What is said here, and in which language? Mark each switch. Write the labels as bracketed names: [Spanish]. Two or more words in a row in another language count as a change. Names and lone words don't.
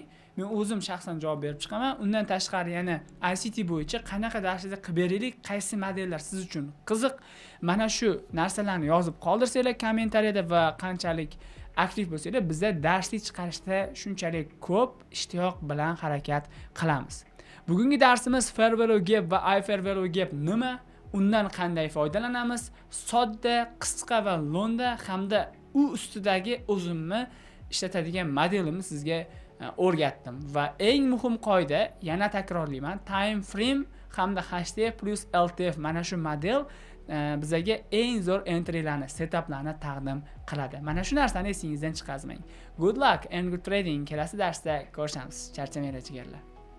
[Uzbek] Men o'zim shaxsan javob berib chiqaman. Undan tashqari yana ICT bo'yicha qanaqa darslar qilib beraylik, qaysi modellar siz uchun qiziq, mana shu narsalarni yozib qoldirsanglar kommentariyada va qanchalik aktiv bo'lsanglar, bizda darslik chiqarishda shunchalik ko'p ishtiyoq bilan harakat qilamiz. Bugungi darsimiz [English] fair value gap [Uzbek] va [English] I fair value gap [Uzbek] nima? Undan qanday foydalanamiz? Sodda, qisqa va lo'nda hamda u ustidagi o'zimni ishlatadigan modelimni sizga o'rgatdim va eng muhim qoida, yana takrorlayman, [English] time frame [Uzbek] hamda [English] HTF plus LTF [Uzbek] mana shu model bizga eng zo'r entrylarni, setuplarni taqdim qiladi. Mana shu narsani esingizdan chiqarmang. [English] Good luck and good trading. [Uzbek] Kelasi darsda ko'rishamiz. Charchamanglar jigarlar.